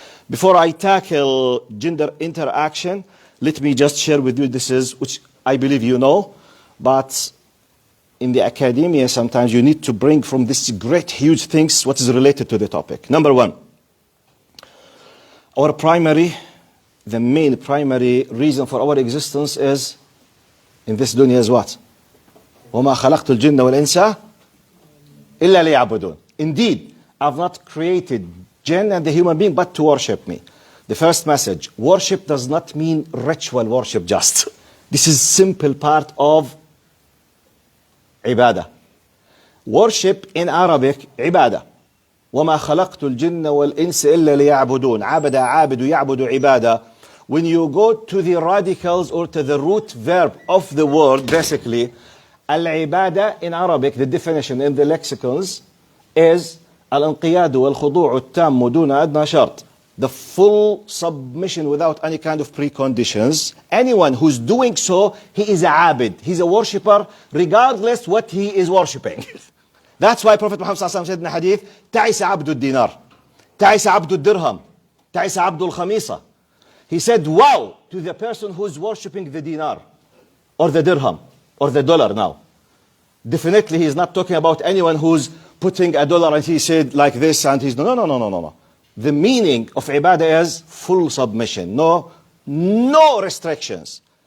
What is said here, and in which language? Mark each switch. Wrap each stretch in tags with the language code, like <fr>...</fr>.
<en>Before I tackle gender interaction, let me just share with you, this is, which I believe you know, but in the academia, sometimes you need to bring from this great, huge things what is related to the topic. Number one, the main primary reason for our existence is, in this dunya, is what?</en> <ar>وَمَا خَلَقْتُ الْجِنَّ وَالْإِنسَ إِلَّا لِيَعْبُدُونَ.</ar> <en>Indeed, I've not created jinn and the human being, but to worship me. The first message, worship does not mean ritual worship just. This is simple part of ibadah. Worship in Arabic, ibadah.</en> <ar>وَمَا خَلَقْتُ الْجِنَّ وَالْإِنسِ إِلَّا لِيَعْبُدُونَ عَبَدَ عَابِدُ يَعْبُدُ عِبَادَةً.</ar> <en>When you go to the radicals or to the root verb of the word, basically, al-ibadah in Arabic, the definition in the lexicons is al-inqiyadu wal-khudu'u at-tammu duna adna shart. The full submission without any kind of preconditions. Anyone who's doing so, he is a abid. He's a worshipper, regardless what he is worshipping. That's why Prophet Muhammad ﷺ said in the hadith,</en> <ar>تعس عبد الدينار, تعس عبد الدرهم, تعس عبد الخميصة.</ar> <en>He said, wow, to the person who's worshipping the dinar, or the dirham, or the dollar now. Definitely he's not talking about anyone who's putting a dollar and he said like this and he's, no. The meaning of ibadah is full submission, no restrictions.</en>